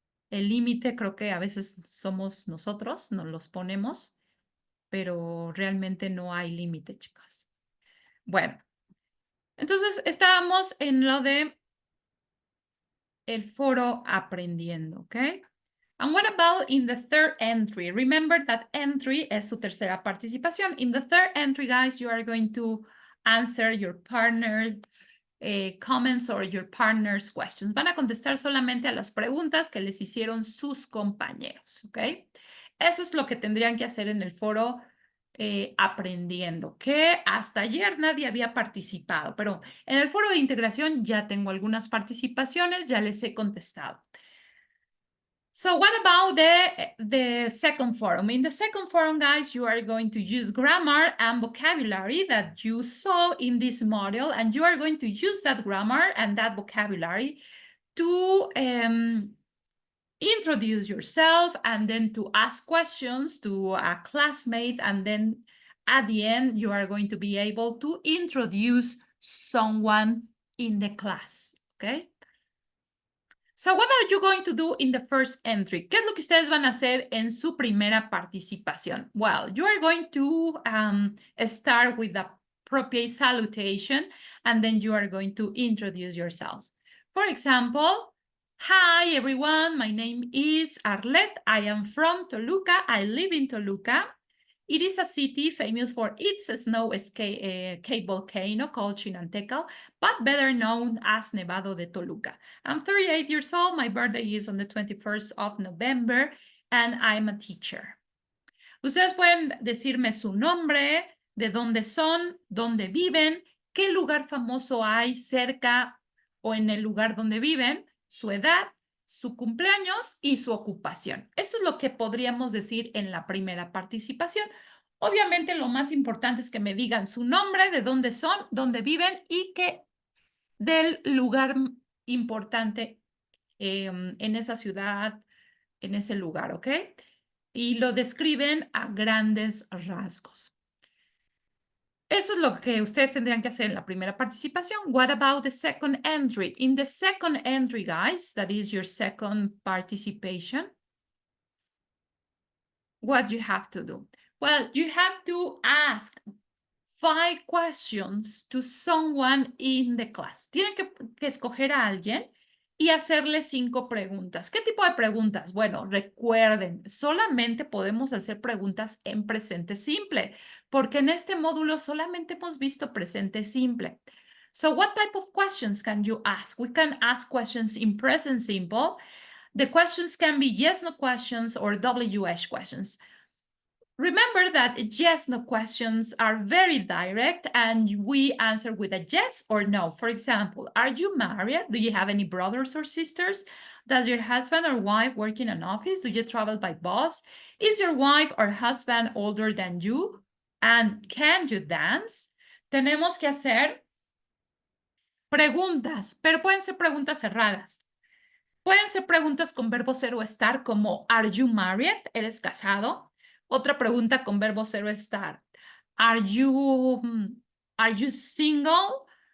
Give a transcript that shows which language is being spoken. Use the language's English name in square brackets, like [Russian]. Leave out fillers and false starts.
[Spanish] El límite creo que a veces somos nosotros, nos los ponemos, pero realmente no hay límite, chicas. Bueno, entonces estábamos en lo de el foro aprendiendo, ¿ok? [English] And what about in the third entry? Remember that entry [Spanish] es su tercera participación. [English] In the third entry, guys, you are going to answer your partner's comments or your partner's questions. [Spanish] Van a contestar solamente a las preguntas que les hicieron sus compañeros, ¿ok? Eso es lo que tendrían que hacer en el foro aprendiendo, que hasta ayer nadie había participado, pero en el foro de integración ya tengo algunas participaciones, ya les he contestado. [English] So what about the second forum? In the second forum, guys, you are going to use grammar and vocabulary that you saw in this model, and you are going to use that grammar and that vocabulary to introduce yourself and then to ask questions to a classmate, and then at the end, you are going to be able to introduce someone in the class, okay? So what are you going to do in the first entry? [Spanish] ¿Qué es lo que ustedes van a hacer en su primera participación? [English] Well, you are going to start with the appropriate salutation, and then you are going to introduce yourselves. For example, hi everyone, my name is Arlette. I am from Toluca. I live in Toluca. It is a city famous for its snow-capped volcano called Chinantecal, but better known as Nevado de Toluca. I'm 38 years old. My birthday is on the 21st of November, and I'm a teacher. [Spanish] Ustedes pueden decirme su nombre, de dónde son, dónde viven, qué lugar famoso hay cerca o en el lugar donde viven, su edad, su cumpleaños y su ocupación. Esto es lo que podríamos decir en la primera participación. Obviamente lo más importante es que me digan su nombre, de dónde son, dónde viven y que del lugar importante en esa ciudad, en ese lugar, ¿ok? Y lo describen a grandes rasgos. Eso es lo que ustedes tendrían que hacer en la primera participación. [English] What about the second entry? In the second entry, guys, that is your second participation, what you have to do? Well, you have to ask 5 questions to someone in the class. [Spanish] Tienen que escoger a alguien y hacerle 5 preguntas. ¿Qué tipo de preguntas? Bueno, recuerden, solamente podemos hacer preguntas en presente simple, porque en este módulo solamente hemos visto presente simple. [English] So what type of questions can you ask? We can ask questions in present simple. The questions can be yes, no questions or WH questions. Remember that yes, no questions are very direct and we answer with a yes or no. For example, are you married? Do you have any brothers or sisters? Does your husband or wife work in an office? Do you travel by bus? Is your wife or husband older than you? And can you dance? [Spanish] Tenemos que hacer preguntas, pero pueden ser preguntas cerradas. Pueden ser preguntas con verbo ser o estar como [English] are you married? [Spanish] ¿Eres casado? Otra pregunta con verbo ser o estar. [English] Are you single?